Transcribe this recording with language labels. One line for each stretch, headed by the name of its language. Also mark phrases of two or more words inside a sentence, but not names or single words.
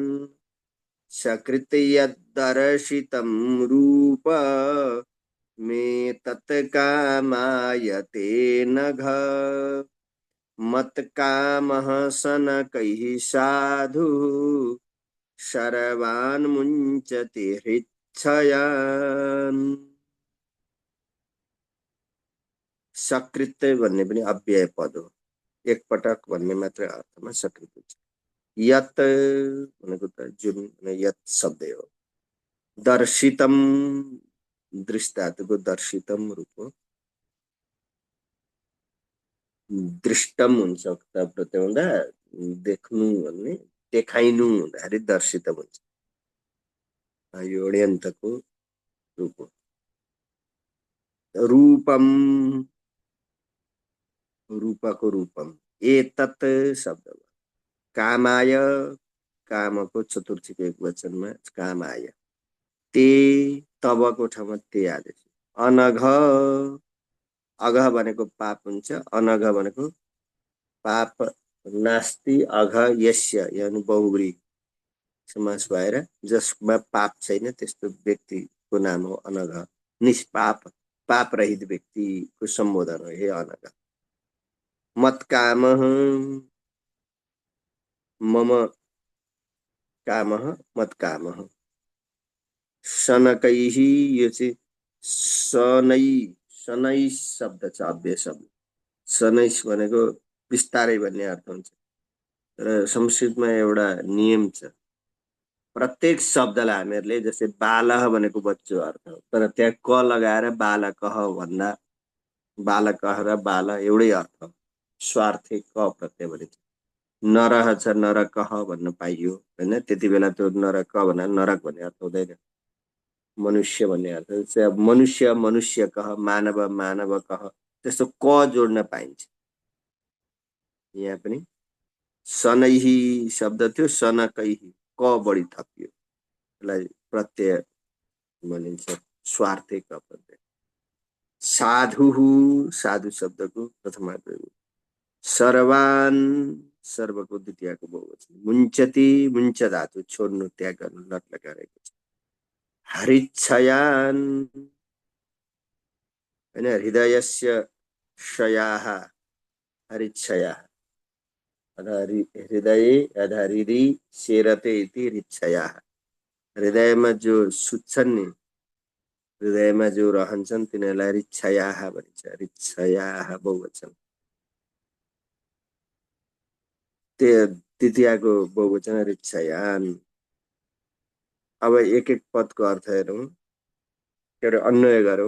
Sanskrit: सकृति यद्दर्शितं रूप मे तत्कामायते नघ मत्कामः सनकैः साधु सर्वान् मुञ्चति हृच्छयान्।
Nepali: सकृत भन्ने पनि अव्यय पद हो, एकपटक भन्ने मात्र अर्थमा सकृत हुन्छ। यत भनेको त जुन, यत शब्द हो। दर्शितम दृष्टातको दर्शितम रूप हो। दृष्टम हुन्छ प्रत्यय हुँदा, देख्नु भन्ने, देखाइनु हुँदाखेरि दर्शितम हुन्छ। यो अड्यन्तको रूप हो। रूपम, रूपको रूपम, एतत् शब्द कामाय, कामको चतुर्थीको एक वचनमा कामाय, ते तबको ठाउँमा ते आदेश। अनघ, अघ भनेको पाप हुन्छ, अनघ भनेको
Sanskrit: पाप नास्ति, अघ यस्य
Nepali: यानि बहुब्री समास भएर जसमा पाप छैन त्यस्तो व्यक्तिको नाम हो अनघ। निष्पाप, पाप रहित व्यक्तिको सम्बोधन हो हे अनघ।
Sanskrit: मत्कामः, मम कामः मत्कामः। शनकैः,
Nepali: यो चाहिँ शनै, शनै शब्द छ, अव्यय शब्द। शनैस भनेको बिस्तारै भन्ने अर्थ हुन्छ। र संस्कृतमा एउटा नियम छ, प्रत्येक शब्दलाई हामीहरूले, जस्तै बालः भनेको बच्चो अर्थ हो, तर त्यहाँ क लगाएर बालकः भन्दा बालकः र बाल एउटै अर्थ हो, स्वार्थे क प्रत्यय भनिन्छ। नरह छ, नरकः भन्न पाइयो होइन, त्यति बेला त्यो नरक भन्दा नरक भन्ने अर्थ हुँदैन, मनुष्य भन्ने अर्थ। मनुष्य मनुष्य कह, मानव मानव कह, त्यस्तो क जोड्न पाइन्छ। यहाँ पनि सनैही शब्द थियो, सनकैही क बढी थपियो, यसलाई प्रत्यय भनिन्छ, स्वार्थे क प्रत्यय। साधु, साधु शब्दको प्रथमार्थ, सर्वान् सर्वको द्वितीयको बहुवचन। मुञ्चति, मुञ्च धातु छोड्नु, त्याग गर्नु, लट लगाएको छ। हरिच्छयान् होइन,
Sanskrit: हृदयस्य शयाः हरिच्छयाः, हृदय अथवा हृदय शेरते इति हृच्छयाः।
Nepali: हृदयमा जो सुत्छन् नि, हृदयमा जो रहन्छन् तिनीहरूलाई हृच्छयाः भनिन्छ। हृच्छयाः बहुवचन, तृतीयको बहुवचन हृच्छयान्। अब एक एक पदको अर्थ हेरौँ, एउटा अन्वय गरौँ।